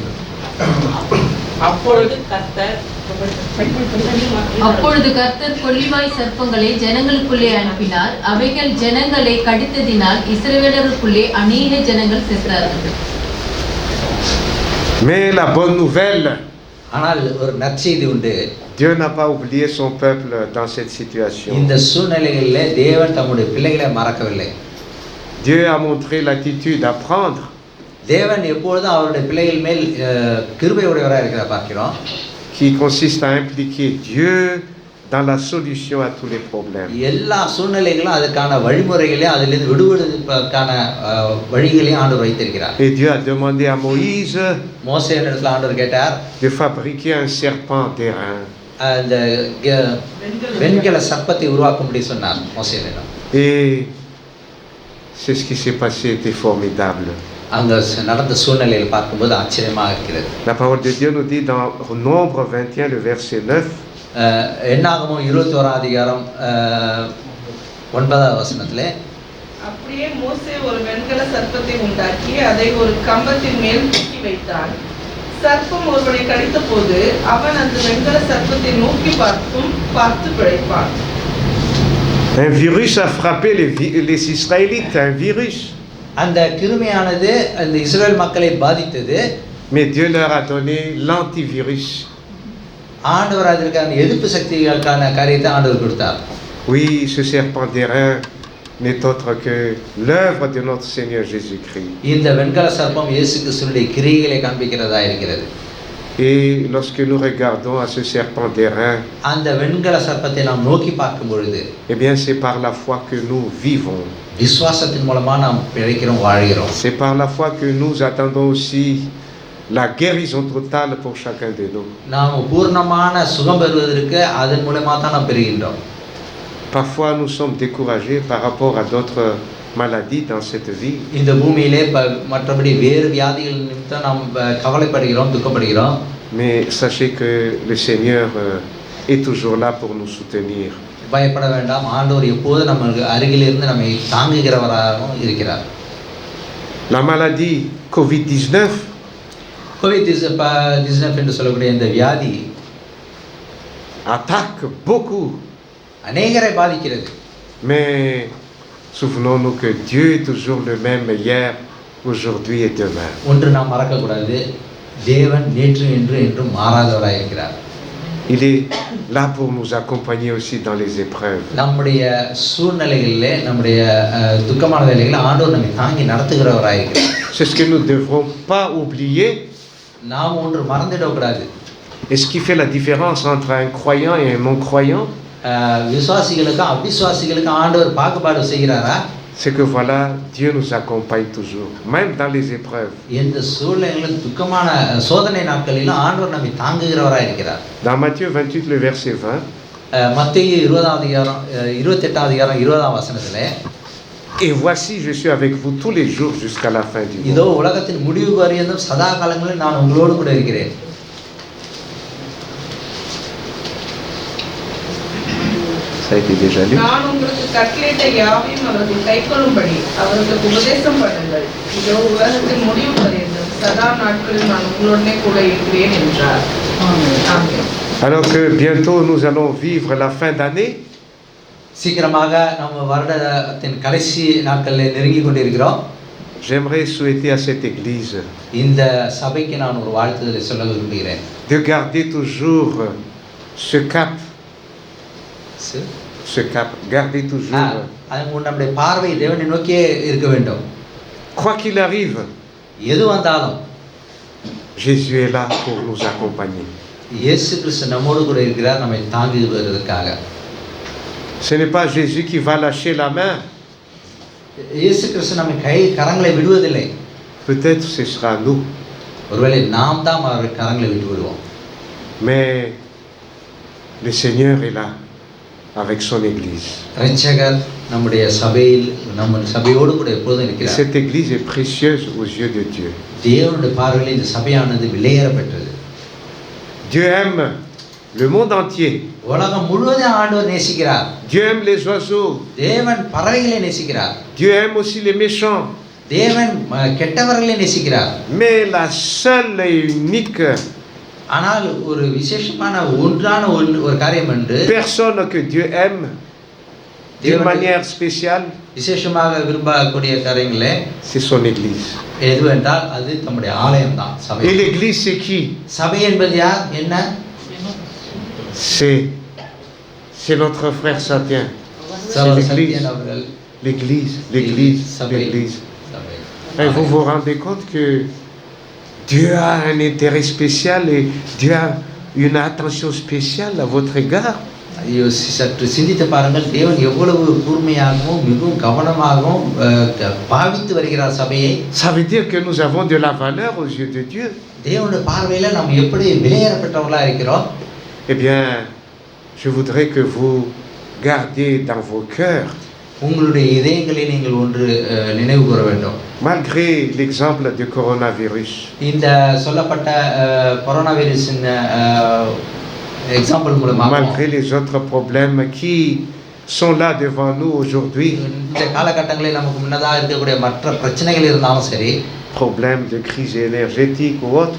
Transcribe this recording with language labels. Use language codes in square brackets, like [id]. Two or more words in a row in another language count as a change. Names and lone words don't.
[ta] அப்பொழுது கர்த்தர் கொள்ளிவாய் சர்ப்பங்களை ஜனங்களுக்குள்ளே அனுப்பினார். அவைகள் ஜனங்களை கடித்ததினால் இஸ்ரவேலருக்குள்ளே அநேக ஜனங்கள் செத்தார்கள். [fr] Mais la bonne nouvelle, [ta] ஆனால் ஒரு நற்செய்தி உண்டு. [fr] Dieu n'a pas oublié son peuple dans cette situation. [ta] இந்த சூழ்நிலைகளிலே தேவன் தம்முடைய பிள்ளைகளை மறக்கவில்லை. [fr] Dieu a montré l'attitude à prendre. [ta] தேவன் எப்பொழுதும் அவருடைய பிள்ளைகள் மேல் கிருபை உடையவராக இருக்கிறார் பார்க்கிறோம். [fr] Qui consiste à impliquer Dieu dans la solution à tous les problèmes. [ta] எல்லா சூழ்நிலைகளும் அதுக்கான வழிமுறைகளையும் அதிலிருந்து விடுபடுவதற்கான வழிகளையும் ஆண்டவர் வைத்திருக்கிறார். [fr] Et Dieu a demandé à Moïse [ta] மோசேயிடத்தில் ஆண்டவர் கேட்டார் [fr] de fabriquer un serpent d'airain. [ta] அந்த வெண்கல சர்ப்பத்தை உருவாக்கும்படி சொன்னார் மோசேயிடம். [fr] Et c'est ce qui s'est passé était formidable. [ta] அங்க நடந்த சூழ்நிலையில் பார்க்கும்போது ஆச்சரியமாக இருக்கிறது. [fr] La parole de Dieu nous dit dans Nombre 21 le verset 9. [ta] என்னாகமம் 21 அதிகாரம் 9 வசனத்திலே அப்படியே மோசே ஒரு வெண்கல சர்ப்பத்தை உண்டாக்கி அதை ஒரு கம்பத்தின் மேல் தூக்கி வைத்தான். சர்ப்பம் ஒருவனை கடித்த போது அவன் அந்த வெண்கல சர்ப்பத்தை நோக்கி பார்த்து பிழைப்பான். [fr] Un virus a frappé les Israélites, un virus. [ta] அந்த கிருமியானது அந்த இஸ்ரேல் மக்களை பாதித்தது. [fr] Mais Dieu leur a donné l'antivirus. [ta] ஆண்டவர் அதற்கான எதிர்ப்பு சக்திகளுக்கான காரியத்தை ஆண்டவர் கொடுத்தார். [fr] Oui, ce serpent d'airain n'est autre que l'œuvre de notre Seigneur Jésus-Christ. [ta] இந்த வெண்கல சர்ப்பம் இயேசு கிறிஸ்துவினுடைய கிரியைகளை காண்பிக்கிறதா இருக்கிறது. [fr] Et lorsque nous regardons à ce serpent d'airain, [ta] அந்த வெண்கல சர்ப்பத்தை நாம் நோக்கி பார்க்கும் பொழுது, [fr] eh bien c'est par la foi que nous vivons. [ta] விசுவாசத்தின் மூலமா நாம் பிழைக்கிறோம், வாழ்கிறோம். [fr] C'est par la foi que nous attendons aussi la guérison totale pour chacun de nous. [ta] நாம் பூர்ணமான சுகம் பெறுவதற்கு அதன் மூலமா தான் நாம் பெறுகின்றோம். [fr] Parfois nous sommes découragés par rapport à d'autres maladies dans cette vie. [ta] இந்த பூமியிலே மற்றபடி வேறு வியாதிகள் நிமித்தம் நாம் கவலைப்படுகிறோம், துக்கப்படுகிறோம். [fr] Mais sachez que le Seigneur est toujours là pour nous soutenir. [ta] பயப்பட வேண்டாம், ஆண்டவர் எப்போது நமக்கு அருகில் இருந்து நம்மை தாங்குகிறவராகவும் இருக்கிறார். [fr] La maladie COVID-19 [ta] கோவிட்-19 என்று சொல்லக்கூடிய இந்த வியாதி [fr] attaque beaucoup. [ta] அநேகரை பாதிக்கிறது. [fr] Mais souvenons-nous que Dieu est toujours le même hier, aujourd'hui et demain. [ta] ஒன்று நாம் மறக்கக்கூடாது, தேவன் நேற்று இன்று என்றும் மாறாதவராய் இருக்கிறார். [fr] Il est là pour nous accompagner aussi dans les épreuves. [ta] நம்முடைய சூழ்நிலைகளிலே, நம்முடைய துக்கமான வேளைகளில் ஆண்டவர் நம்மை தாங்கி நடத்துகிறவராய் இருக்கிறார். [fr] C'est ce que nous ne devrons pas oublier. [ta] நாம் ஒன்று மறந்துடக்கூடாது. [fr] Et ce qui fait la différence entre un croyant et un non-croyant, [ta] விசுவாசிகளுக்கும் அவிசுவாசிகளுக்கும் ஆண்டவர் பாகுபாடு செய்கிறாரா? [fr] c'est que voilà, Dieu nous accompagne toujours, même dans les épreuves. [ta] எந்த சூழ்நிலைகளிலும் துக்கமான சோதனை நாட்களிலும் ஆண்டவர் நம்மை தாங்குகிறவராய் இருக்கிறார். [fr] Dans Matthieu 28, le verset 20, [ta] மத்தேயு 28ஆம் அதிகாரம் 20ஆம் வசனத்திலே, [fr] et voici, je suis avec vous tous les jours jusqu'à la fin du [ta] இதோ [fr] monde. [ta] உலகத்தின் முடிவு வரையிலும் சதா காலங்களில் நான் உங்களோடு கூட இருக்கிறேன். [fr] Ça a été déjà lu. [ta] நான் உங்களுக்கு கட்டளையிட்ட யாவையும் அவர்கள் கைக்கொள்ளும்படி அவர்களுக்கு உபதேசம் பண்ணுங்கள். இதோ உலகத்தின் முடிவு வரையிலும் சதா நாட்களில் நான் உங்களுடனே கூட இருக்கிறேன் என்றார். ஆமென். [fr] Alors que bientôt nous allons vivre la fin d'année, [ta] சீக்கிரமாக நம்ம வருடத்தின் கடைசி நாட்களில் நெருங்கி கொண்டிருக்கிறோம். [fr] j'aimerais souhaiter à cette église [ta] இந்த சபைக்கு நான் ஒரு வாழ்த்துதலை சொல்ல விரும்புகிறேன். [fr] de garder toujours ce cap, garder toujours. [ta] அது நம்முடைய பார்வை தேவனை நோக்கியே இருக்க வேண்டும். [fr] Quoi qu'il arrive, [ta] எது வந்தாலும் [fr] Jésus est là pour nous accompagner. [ta] இயேசு கிறிஸ்து நம்மோடு கூட இருக்கிறார், நம்மை தாங்கி வருவதற்காக. [fr] Ce n'est pas Jésus qui va lâcher la main. [ta] இயேசு கிறிஸ்து நம்ம கரங்களை விடுவதில்லை. [fr] Peut-être ce sera nous. [ta] ஒருவேளை நாம் தான் அவர் கரங்களை விட்டு விடுவோம். [fr] Mais le Seigneur est là avec son église. [ta] இரட்சகர் நம்முடைய சபையில் நம்ம சபையோடு கூட எப்போதும் [fr] Et [ta] இருக்கிறார். [fr] cette église est précieuse aux yeux de Dieu. [ta] தேவனுடைய பார்வையில் இந்த சபையானது விலையேறப்பட்டது. [fr] Dieu aime le monde entier. [ta] உலகம் முழுவதும் ஆண்டவர் நேசிக்கிறார். [fr] Dieu aime les oiseaux. [ta] தேவன் பறவைகளை நேசிக்கிறார். [fr] Dieu aime aussi les méchants. [ta] தேவன் கெட்டவர்களை நேசிக்கிறார். [fr] Mais la seule et unique [ta] ஆனால் ஒரு விசேஷமான ஒரு காரியம் என்று [fr] personne que Dieu aime d'une manière spéciale, [ta] விசேஷமாக விரும்பக்கூடிய காரியங்களே [fr] c'est son église. [ta] எதுவென்றால் அது நம்முடைய ஆலயம் தான், சபை. [fr] Et l'église c'est qui? [ta] சபை என்பது யார்? என்ன? [fr] C'est notre frère Satien. C'est l'église. L'église, l'église, l'église. Et vous vous rendez compte que Dieu a un intérêt spécial et Dieu a une attention spéciale à votre égard. [ta] சற்று சிந்தித்து பாருங்கள், தேவன் எவ்வளவு கூர்மையாகவும் மிகவும் கவனமாகவும் பாவித்து வருகிறார் சபையை. [fr] Ça veut dire que nous avons de la valeur aux yeux de Dieu. [ta] தேவனுடைய பார்வையில் நாம் எப்படி விலையேறப்பட்டவர்களாக இருக்கிறோம். [fr] Eh bien, je voudrais que vous gardiez dans vos cœurs, [ta] உங்களுடைய இதயங்களை நீங்கள் ஒன்று நினைவு கூற வேண்டும். [fr] malgré l'exemple du coronavirus. [ta] இந்த சொல்லப்பட்ட கொரோனா வைரஸின் எக்ஸாம்பிள் மூலமாக, [fr] malgré les autres problèmes qui sont là devant nous aujourd'hui, [ta] இந்த காலகட்டங்களில் நமக்கு முன்னதாக இருக்கக்கூடிய மற்ற பிரச்சனைகள் இருந்தாலும் சரி, [fr] problèmes de crise énergétique ou autre.